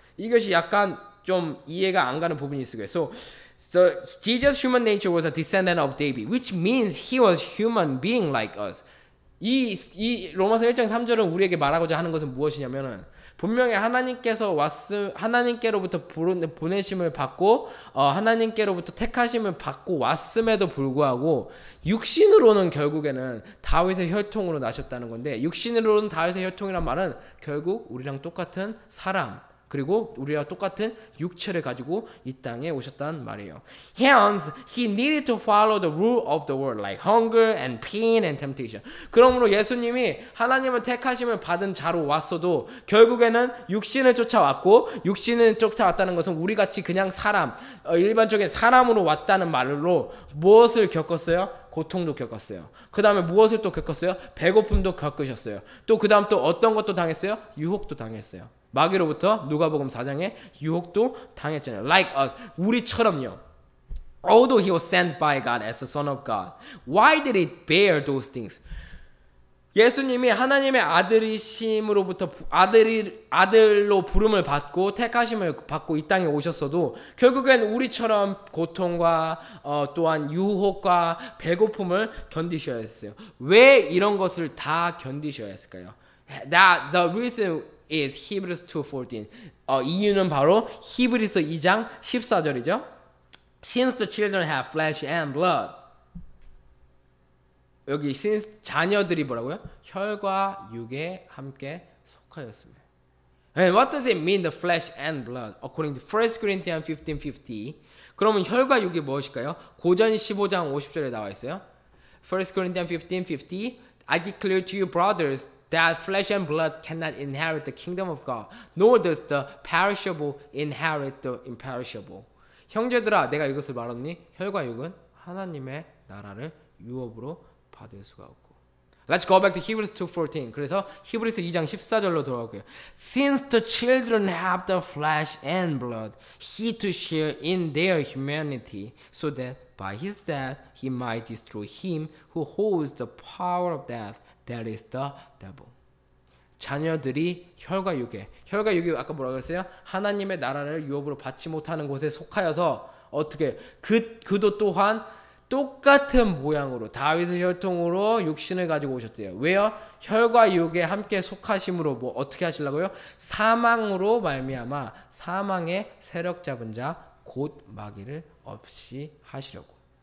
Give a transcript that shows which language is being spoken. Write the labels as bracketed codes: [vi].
[ko] 이것이 약간 좀 이해가 안 가는 부분이 있어요. [en] So Jesus' human nature was a descendant of David, which means he was human being like us. [ko] 이 로마서 1장 3절은 우리에게 말하고자 하는 것은 무엇이냐면은 분명히 하나님께로부터 보내심을 받고 하나님께로부터 택하심을 받고 왔음에도 불구하고 육신으로는 결국에는 다윗의 혈통으로 나셨다는 건데 육신으로는 다윗의 혈통이란 말은 결국 우리랑 똑같은 사람 그리고 우리와 똑같은 육체를 가지고 이 땅에 오셨다는 말이에요. [en] Hence, he needed to follow the rule of the world, like hunger and pain and temptation. [ko] 그러므로 예수님이 하나님을 택하심을 받은 자로 왔어도 결국에는 육신을 쫓아왔고 육신을 쫓아왔다는 것은 우리같이 그냥 사람, 일반적인 사람으로 왔다는 말로 무엇을 겪었어요? 고통도 겪었어요. 그 다음에 무엇을 또 겪었어요? 배고픔도 겪으셨어요. 또 그 다음 또 어떤 것도 당했어요? 유혹도 당했어요. 마귀로부터 누가복음 4장에 유혹도 당했잖아요. [en] Like us. [ko] 우리처럼요. [en] Although he was sent by God as the Son of God. Why did he bear those things? [ko] 예수님이 하나님의 아들이심으로부터 아들로 부름을 받고 택하심을 받고 이 땅에 오셨어도 결국엔 우리처럼 고통과 또한 유혹과 배고픔을 견디셔야 했어요. 왜 이런 것을 다 견디셔야 했을까요? [en] The reason is Hebrews 2:14. [ko] 이유는 바로 히브리서 2장 14절이죠. [en] Since the children have flesh and blood. [ko] 여기 [en] since [ko] 자녀들이 뭐라고요? 혈과 육에 함께 속하였습니다. [en] And what does it mean the flesh and blood? According to 1 Corinthians 15:50. [ko] 그러면 혈과 육이 무엇일까요? 고전 15장 50절에 나와 있어요. [en] 1 Corinthians 15:50. I declare to you brothers that flesh and blood cannot inherit the kingdom of God, nor does the perishable inherit the imperishable. [ko] 형제들아, 내가 이것을 말하노니 혈과 육은 하나님의 나라를 유업으로 받을 수가 없고. [en] Let's go back to Hebrews 2:14. [ko] 그래서 히브리서 2장 14절로 돌아오고요. [en] Since the children have the flesh and blood, he to share in their humanity, so that by his death he might destroy him who holds the power of death, that is the devil. [ko] 자녀들이 혈과 육이 아까 뭐라고 했어요? 하나님의 나라를 유업으로 받지 못하는 곳에 속하여서 어떻게 그도 또한 똑같은 모양으로 다윗의 혈통으로 육신을 가지고 오셨대요. 왜요? 혈과 육에 함께 속하심으로 뭐 어떻게 하시려고요? 사망으로 말미암아 사망의 세력 잡은 자 곧 마귀를 없이 하시려고.